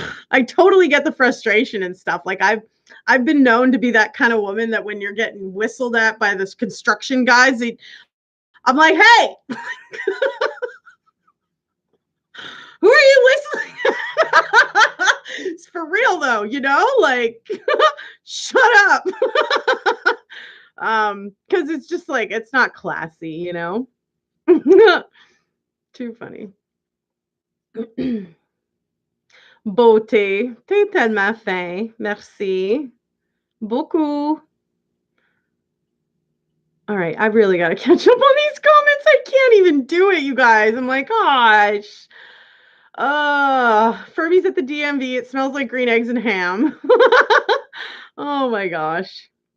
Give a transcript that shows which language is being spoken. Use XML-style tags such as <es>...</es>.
<en>I totally get the frustration and stuff. Like I've been known to be that kind of woman that when you're getting whistled at by this construction guys, I'm like, hey, who are you whistling? It's for real though, like shut up. Because it's just like, it's not classy, Too funny.</en> <fr>Beauté, t'es tellement fin. Merci. Beaucoup.</fr> <en>All right, I've really got to catch up on these comments. I can't even do it, you guys. I'm like, gosh. Furby's at the DMV. It smells like green eggs and ham. Oh my gosh.</en>